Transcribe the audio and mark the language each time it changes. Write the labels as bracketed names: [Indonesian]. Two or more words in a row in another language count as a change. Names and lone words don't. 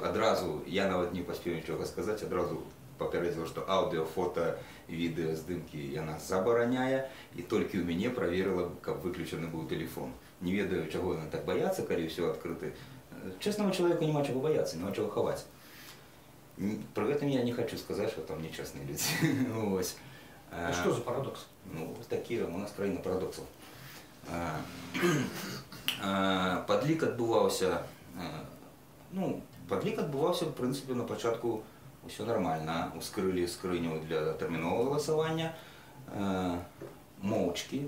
[Belarusian] Адразу, я нават не паспеў нічога сказаць, адразу папярэдзіла, што аўдыо, фота, відэа здымкі яна забараняе, і толькі ў мяне праверыла, каб выключаны быў тэлефон. Не ведаю, чаго яна так баяцца, калі ўсё адкрыта. Чэснаму чалавеку няма чаго баяцца, няма чаго хаваць. Пры гэтым я не хочу сказаць, што там нечэсныя людзі. [Russian] А что за парадокс? Ну, такие у нас [Belarusian] краіна парадоксаў. Падлік адбываўся, в прынцыпе, на пачатку ўсё нармальна. Ускрылі скрыню для тэрміновага галасавання, моўчкі.